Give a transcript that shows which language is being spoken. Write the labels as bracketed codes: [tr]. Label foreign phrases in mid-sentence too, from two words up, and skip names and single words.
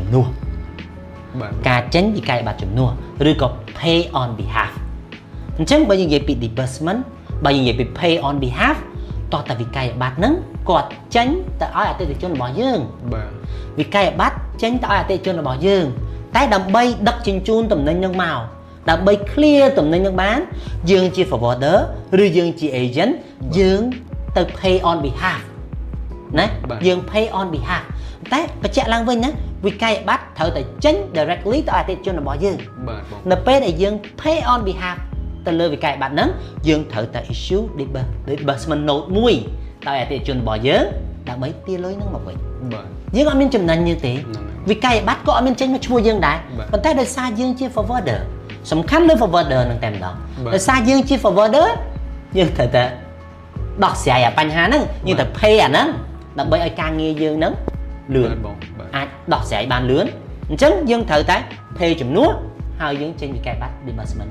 [km] នួការចេញពីកាយប័ត្រជំនួសឬក៏ [en] pay on behalf [km] អញ្ចឹងបើយើងនិយាយពី disbursement បើយើងនិយាយពី [en] pay on behalf [km] តោះតែវិក័យប័ត្រហ្នឹងគាត់ចេញទៅឲ្យអតិថិជនរបស់យើងវិក័យប័ត្រចេញទៅឲ្យអតិថិជនរបស់យើងតែដើម្បី ដឹកជញ្ជូនទំនិញហ្នឹងមកដើម្បី clear ទំនិញហ្នឹងបានយើងជា forwarder ឬយើងជា agent យើងទៅ [en] pay on behalf [km] ណាយើង [en] pay on behalf [km] តែបញ្ជាក់ឡើងវិញណាវិក័យ ប័ត្រត្រូវតែចេញ directly ទៅអតិថិជនរបស់យើងនៅពេលដែលយើង [en] pay on behalf [km] ទៅលើវិក័យប័ត្រហ្នឹងយើងត្រូវតែ [en] issue disbursement [km] note មួយដល់អតិថិជនរបស់យើងដើម្បីទារលុយហ្នឹងមកវិញយើងអត់មានចំណេញទេវិក័យប័ត្រក៏អត់មានចេញមកឈ្មោះយើងដែរប៉ុន្តែដោយសារយើងជា forwarder សំខាន់លើ forwarder ហ្នឹងតែម្ដងដោយសារយើងជា forwarder យើងត្រូវតែដោះស្រាយអាបញ្ហាហ្នឹងយើងត្រូវ pay អាហ្នឹងដើម្បីឲ្យការងារយើងហ្នឹងលឿនអាចដោះស្រាយបានលឿនអញ្ចឹងយើងត្រូវតែ pay ជំនួសហើយយើងចេញវិក័យប័ត្រ disbursement